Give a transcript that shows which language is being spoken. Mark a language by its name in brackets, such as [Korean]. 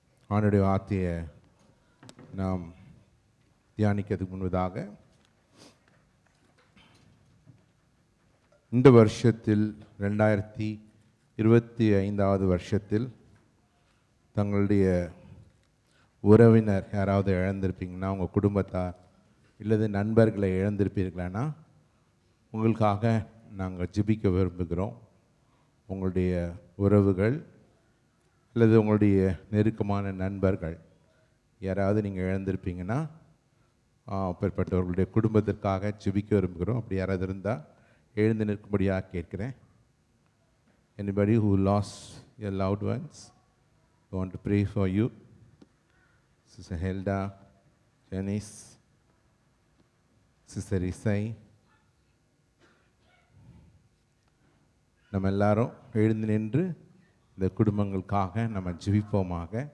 [Tamil] ஆண்டுடைய வார்த்தையை நாம் தியானிக்கிறதுக்கு முன்பதாக இந்த வருஷத்தில் 2025 வருஷத்தில் தங்களுடைய உறவினர் யாராவது இழந்திருப்பீங்கன்னா, உங்கள் குடும்பத்தார் இல்லது நண்பர்களை இழந்திருப்பீர்களானா உங்களுக்காக நாங்கள் ஜெபிக்க விரும்புகிறோம். உங்களுடைய உறவுகள் அல்லது உங்களுடைய நெருக்கமான நண்பர்கள் யாராவது நீங்கள் இழந்திருப்பீங்கன்னா அப்பேற்பட்டவர்களுடைய குடும்பத்திற்காக ஜெபிக்க விரும்புகிறோம். அப்படி யாராவது இருந்தால் எழுந்து நிற்கும்படியாக கேட்கிறேன். [English] Anybody who lost your loved ones, I want to pray for you. [Tamil] Sister Helda, Janice, Sister Isai, நம்ம எல்லாரும் எழுந்து நின்று இந்த குடும்பங்களுக்காக நம்ம ஜெபிப்போமாக.